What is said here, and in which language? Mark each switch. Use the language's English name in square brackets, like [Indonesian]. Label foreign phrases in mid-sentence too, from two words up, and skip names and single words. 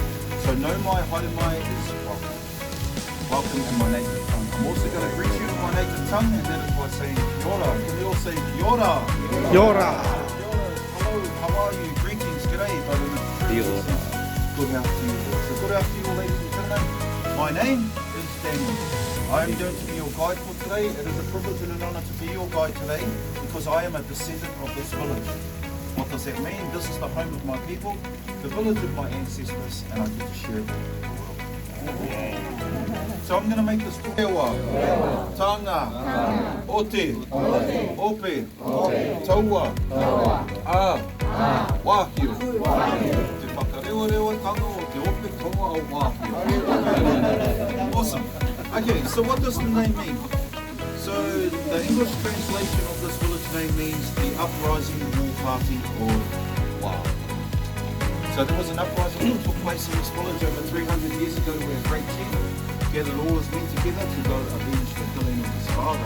[English] So [Māori] no mai, haere mai [English] is welcome. Welcome in my native tongue. I'm also going to greet you in my native tongue, and that is by saying [Māori] kia ora. [English] Can we all say [Māori] kia ora? Kia ora. [English] Hello, how are you? Greetings, g'day, brother. [Māori] Kia ora. [English] Good health to you all. So good health to you all, ladies and gentlemen. My name is Daniel. I am going to be your guide for today. It is a privilege and an honour to be your guide today because I am a descendant of this village. What does that mean? This is the home of my people, the village of my ancestors, and I get to share it with the world. So I'm going to make this rewa, tanga, ote, ope, taua, wahio. Tewhakarewarewa tanga o te ope, taua o wahio. Awesome. Okay, so what does the name mean? So the English translation of this village name means the uprising war party or wow. So there was an uprising that took place in this village over 300 years ago where a great chief gathered all his men together to go avenge the killing of his father.